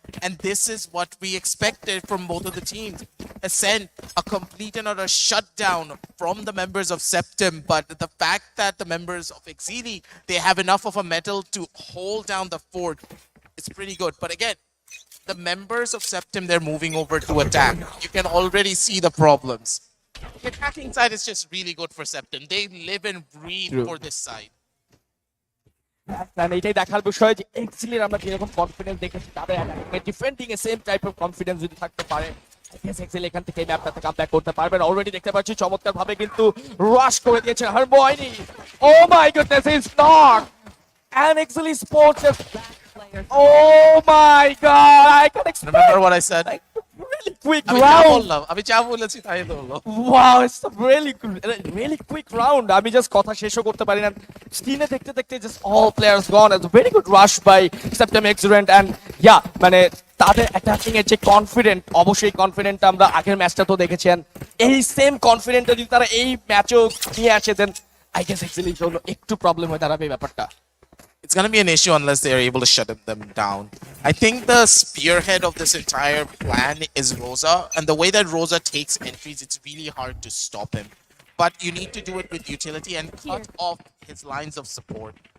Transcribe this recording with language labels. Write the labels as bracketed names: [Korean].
[English] And this is what we expected from both of the teams. Ascent, a complete and utter shutdown from the members of Septem, but the fact that the members of Exili, they have enough of a metal to hold down the fort, it's pretty good. But again, the members of Septem, they're moving over to attack. You can already see the problems. The attacking side is just really good for Septem. They live and breathe for this side. [Bangla] এটাই দেখার বিষয় যে এক্সিলির আমরা যেরকম confidence দেখেছি তাদের defending A same type of confidence যদি থাকতে পারে এক্সিলি এখান থেকে এই ম্যাপটাতে কামব্যাক করতে পারবেন অলরেডি দেখতে পাচ্ছি চমৎকার ভাবে কিন্তু রাশ করে দিয়েছে harmony [English] Oh my goodness is not and Exili Sports is oh my god I can explain Remember what I said? like, really quick [Bangla] আমি যা [English] round. [Bangla] বললাম, আমি যা বলেছি তাই তো হলো। [English] Wow, it's a really quick round. [Bangla] আমি just কথা শেষও করতে পারি না। স্ক্রিনে দেখতে দেখতে [English] just all players gone. It's a very good rush by Septem Excellent and yeah, [Bangla] মানে তাদের অ্যাটাকিং এর যে কনফিডেন্ট, অবশ্যই কনফিডেন্ট আমরা আগের ম্যাচটা তো দেখেছেন। এই সেম কনফিডেন্টটা যদি তারা এই ম্যাচেও নিয়ে আসে দেন [English] I guess [Bangla] actually জন্য একটু প্রবলেম হয়ে দাঁড়াবে এই ব্যাপারটা। [English] It's going to be an issue unless they are able to shut them down. I think the spearhead of this entire plan is Rosa, and the way that Rosa takes entries, it's really hard to stop him. But you need to do it with utility and cut off his lines of support.